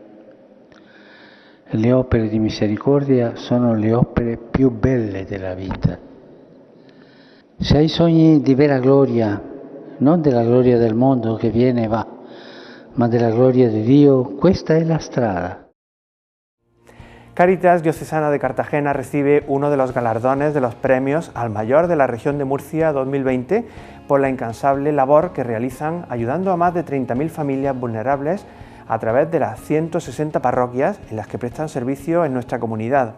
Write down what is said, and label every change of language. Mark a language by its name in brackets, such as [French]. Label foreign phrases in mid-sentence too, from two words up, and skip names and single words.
[Italian] Le opere di misericordia sono le opere più belle della vita. Se hai sogni di vera gloria, non della gloria del mondo che viene e va, ma della gloria di Dio, questa è la strada. [Spanish] Cáritas Diocesana de Cartagena recibe uno de los galardones de los premios al mayor de la región de Murcia 2020 por la incansable labor que realizan ayudando a más de 30.000 familias vulnerables a través de las 160 parroquias en las que prestan servicio en nuestra comunidad.